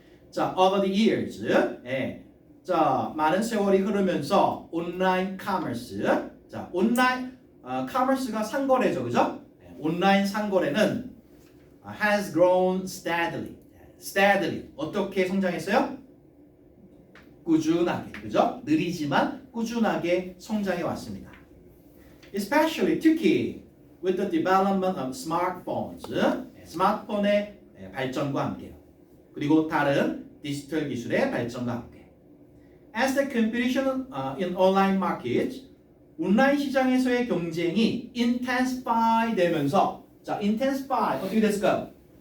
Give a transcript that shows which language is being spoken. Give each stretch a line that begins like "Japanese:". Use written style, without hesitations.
Korean: 자,
English: over the years,
Korean: 자, 많은 세월이 흐르면서 온라인 커머스, 자, 온라인 커머스가 상거래죠, 그죠? 온라인 상거래는
English: has grown steadily.
Korean: 어떻게 성장했어요? 꾸준하게, 그죠? 느리지만 꾸준하게 성장해 왔습니다.
English: Especially
Korean: 특히
English: with the development of smartphones,
Korean: 스마트폰의 발전과 함께요. 그리고 다른 디지털 기술의 발전과 함께.
English: As the competition in online markets,
Korean: 온라인 시장에서의 경쟁이 intensify 되면서, 자, intensify 어떻게 됐을까요?